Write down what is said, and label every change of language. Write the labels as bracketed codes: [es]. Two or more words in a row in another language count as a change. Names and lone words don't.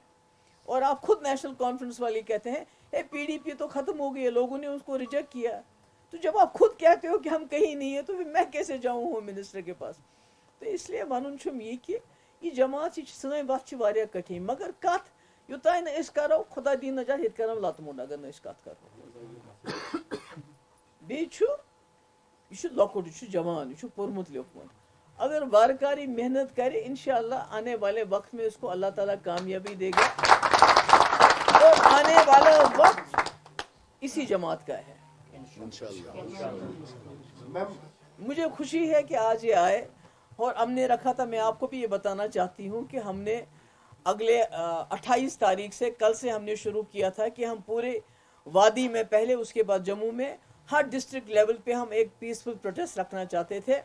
[ur] اور آپ خود نیشنل کانفرنس والے کہتے ہیں PDP تو ختم ہو گئی ہے، لوگوں نے اس کو ریجیکٹ کیا. تو جب آپ خود کہتے ہو کہ ہم کہیں نہیں ہے، تو پھر میں کیسے جاؤں [en] home minister [ur] کے پاس. [ks] तो इसलिए वन ये कि यह जमात सन वत कठिन, मगर कत युतान करो खुदा दी नजात ये कर लतमुन, अगर न कत करो बे लकुट जवान, यह पोर्मुत लिखमुत, [ur] اگر وارکاری محنت کرے، ان شاء اللہ آنے والے وقت میں اس کو اللہ تعالیٰ کامیابی دے گا، اور آنے والا وقت اسی جماعت کا ہے ان شاء اللہ. مجھے خوشی ہے کہ آج یہ آئے، اور ہم نے رکھا تھا، میں آپ کو بھی یہ بتانا چاہتی ہوں کہ ہم نے اگلے 28 تاریخ سے، کل سے ہم نے شروع کیا تھا کہ ہم پورے وادی میں پہلے، اس کے بعد جموں میں، ہر [en] district level [ur] پے ہم ایک [en] peaceful protest [ur] رکھنا چاہتے تھے.